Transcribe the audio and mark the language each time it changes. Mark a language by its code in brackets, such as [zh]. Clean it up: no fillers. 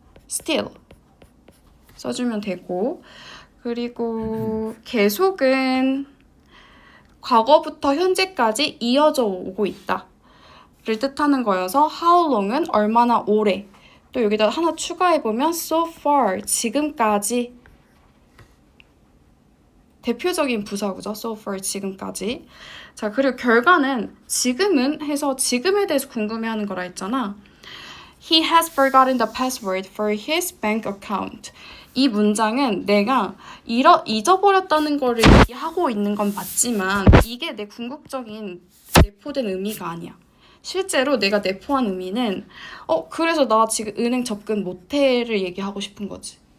[ko] still 써주면 되고 그리고 계속은 과거부터 현재까지 이어져 오고 있다 를 뜻하는 거여서 how long은 얼마나 오래 또 여기다 하나 추가해보면 so far 지금까지 대표적인 부사구죠. [en] so far [ko] 지금까지. 자, 그리고 결과는 지금은 해서 지금에 대해서 궁금해하는 거라 했잖아. [en] He has forgotten the password for his bank account. [ko] 이 문장은 내가 잊어버렸다는 거를 얘기하고 있는 건 맞지만 이게 내 궁극적인 내포된 의미가 아니야. 실제로 내가 내포한 의미는 그래서 나 지금 은행 접근 못해를 얘기하고 싶은 거지.